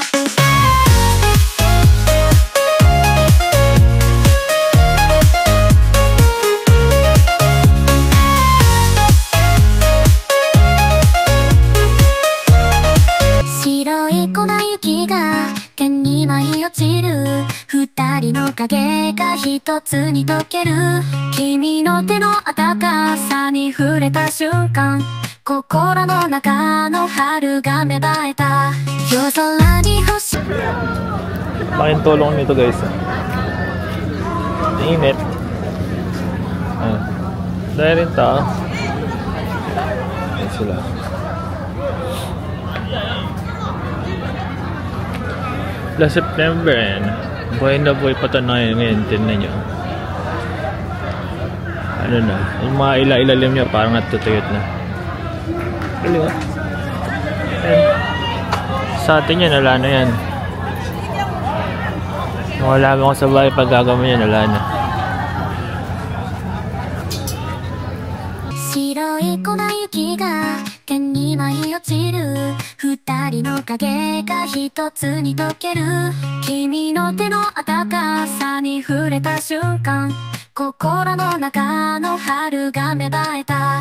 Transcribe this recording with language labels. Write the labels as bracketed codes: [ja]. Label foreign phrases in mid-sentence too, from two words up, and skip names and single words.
[ja] 白い粉雪が天に舞い落ちる。二人の影が一つに溶ける君の手の温かさに触れた瞬間、心の中の春が芽生えた。夜空に星 [tl] Laking tulong nito guys. Init. Dahil rin tao. Ayan sila. [en] Last September [tl] and buhay na buhay pa ito na ngayon. Tignan nyo. Ano na, yung mga ilalim nyo parang natutuyot na. Galing ah. Sa atin yan, wala na yan. Kung wala mo sa bahay pag gagawin yan, wala na. [ja] 白い粉雪が天に舞い落ちる。二人の影が一つに溶ける君の手の温かさに触れた瞬間、心の中の春が芽生えた。